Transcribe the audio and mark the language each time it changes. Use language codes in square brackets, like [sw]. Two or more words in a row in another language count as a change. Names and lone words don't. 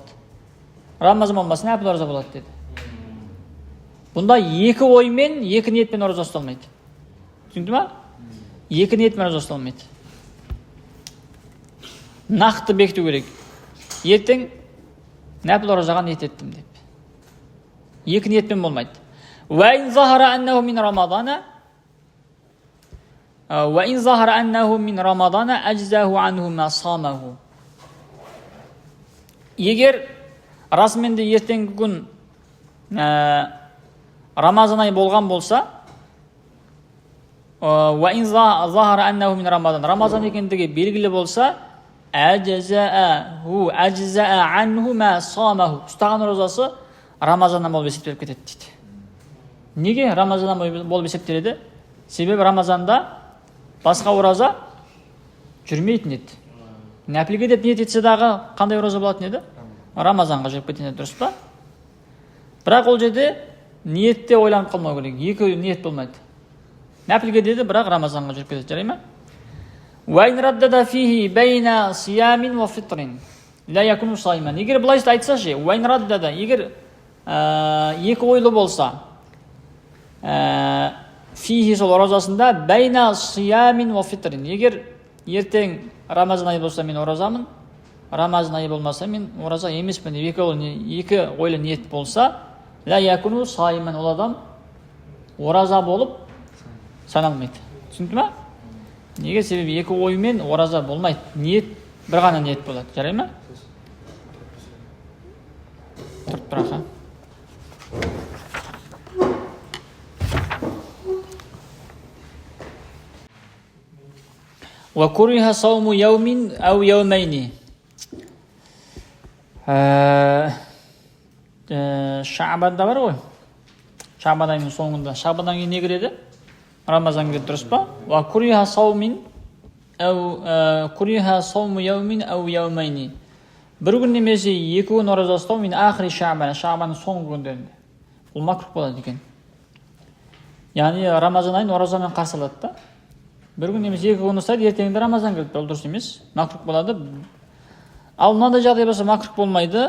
[kk] Рамазан болмаса нәпіл ораза болады деді. Бұнда екі оймен, екі ниетпен ораза ұсталмайды. Түсінді ма? Екі ниетпен ораза ұсталмайды. Нақты бекіту керек. Ертең нәпіл оразаға ниет еттім деп. Екі ниетпен болмайды. [ar] وَإِنْ ظَهَرَ أَنَّهُ مِنْ رَمَضَانَ أَجْزَاهُ عَنْهُ مَا صَامَهُ. [kk] Егер расымен де ертеңгі күн Рамазан айы болған болса, [ar] وَإِنْ ظَهَرَ أَنَّهُ مِنْ رَمَضَانَ [kk] Рамазан екендігі белгілі болса, [ar] أَجْزَاهُ عَنْهُ مَا صَامَهُ. [kk] Ұстаған оразасы Рамазаннан болып есептеліп кетеді дейді. Неге Рамазаннан болып есептеледі? Себебі Рамазанда басқа ораза жүрмейтін еді. Нәпілге деп ниет етсе дағы қандай ораза болатын еді? Рамазанға жүріп кететін еді, дұрыс па? Бірақ ол жерде ниетте ойланып қалмау керек. Екі ниет болмайды. Нәпілге деді, бірақ Рамазанға жүріп кетеді, жарай ма? [ar] وَإِنْ رَدَّدَ فِيهِ بَيْنَ صِيَامٍ وَفِطْرٍ لَا يَكُنُ صَائِمًا. [kk] Егер былай айтса ше, [ar] وَإِنْ رَدَّدَ [kk] егер екі ойлы болса, фихи сол оразасында [ar] بين صيام وفطر. [kk] Егер ертең Рамазан айы болса мен оразамын, Рамазан айы болмаса мен ораза емеспін деп екі ойлы ниет болса, [ar] لا يكون صائما, [kk] ол адам ораза болып саналмайды. Түсінді ма? Неге? Себебі екі оймен ораза болмайды. Ниет бір ғана ниет болады. Жарай ма? Тұрып тұрақ. [ar] وَكُرِهَ صَوْمُ يَوْمٍ أَوْ يَوْمَيْنِ. [kk] Шабанда бар ғой. Шабан айының соңында. Шабаннан кейін не кіреді? Рамазан кіреді, дұрыс па? [ar] وَكُرِهَ صَوْمُ يَوْمٍ أَوْ يَوْمَيْنِ. [kk] Бір күн немесе екі күн ораза ұстау мен [ar] آخر شعبان, [kk] шабанның соңғы күндерінде. Бұл макрух болады екен. Яғни Рамазан айын оразамен қарсы алады да. Бір күн немесе екі күн ұстайды, ертеңінде Рамазан келді. Ол дұрыс емес. Макрух болады. Ал мынандай жағдай болса макрух болмайды.